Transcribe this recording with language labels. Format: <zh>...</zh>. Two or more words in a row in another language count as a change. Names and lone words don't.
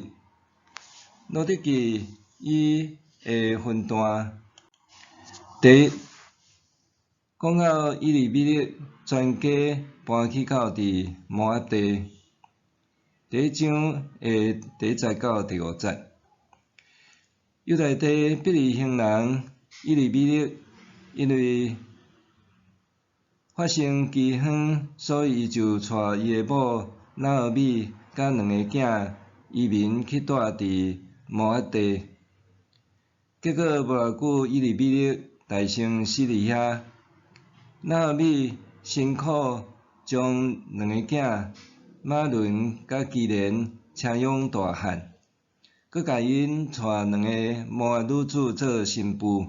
<nan>路得记伊的分段，第一讲到以利米勒全家搬去到伫摩押地，第1章的第1节到第5节。犹大地必利行人以利米勒，因为发生饥荒，所以伊就带伊的某拿俄米甲2个囝移民去住伫摩押地。结果无偌久，以利米勒大生死伫遐。拿俄米辛苦将2个囝马伦甲基连请养大汉，佮甲因带2个摩押女子做新妇。</nan>